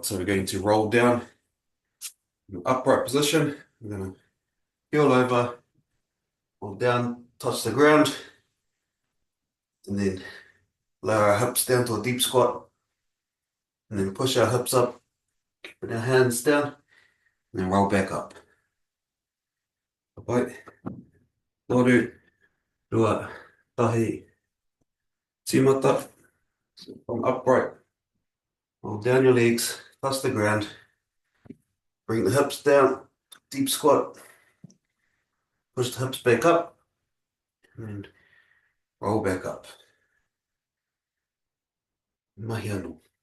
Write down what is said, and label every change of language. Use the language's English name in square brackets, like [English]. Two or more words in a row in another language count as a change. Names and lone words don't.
[English] So we're going to roll down in upright position. We're going to curl over, roll down, touch the ground, and then lower our hips down to a deep squat, and then push our hips up, put our hands down, and then roll back up. [Māori] Papai, toru, rua, tahi, timata. [English] From upright, roll down your legs, touch the ground, bring the hips down, deep squat, push the hips back up, and roll back up. [Māori] Mahi anō.